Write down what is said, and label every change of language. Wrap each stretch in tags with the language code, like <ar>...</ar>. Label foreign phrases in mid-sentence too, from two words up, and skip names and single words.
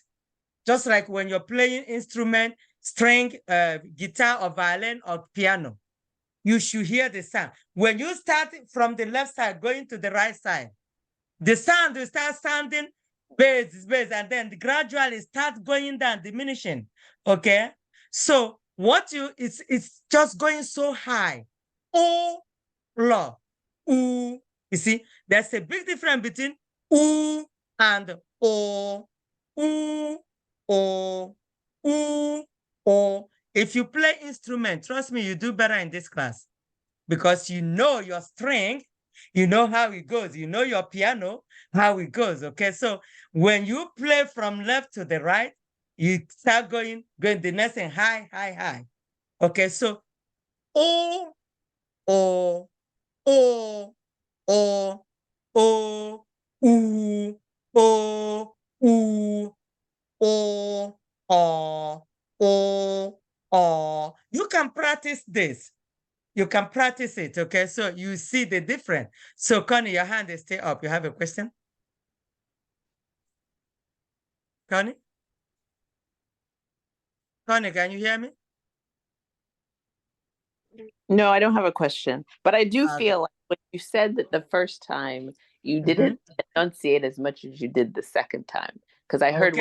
<en>Just like when you're playing instrument, string, guitar or violin or piano, you should hear the sound. When you start from the left side going to the right side, the sound will start sounding bass, and then gradually start going down, diminishing. Okay? So it's just going so high. O, lo, u. You see, there's a big difference between u and o. U, o, u, o. If you play instrument, trust me, you do better in this class because you know your string, you know how it goes, you know your piano, how it goes, okay? So when you play from left to the right, you start going the next thing, high. Okay, so O, O, O, O, O, U, O, U, O. You can practice this. You can practice it, okay? So you see the difference. So Connie, your hand is still up. You have a question? Connie? Connie, can you hear me? No, I don't have a question, but I do feel like when you said that the first time, you didn't enunciate as much as you did the second time, because I heard</en>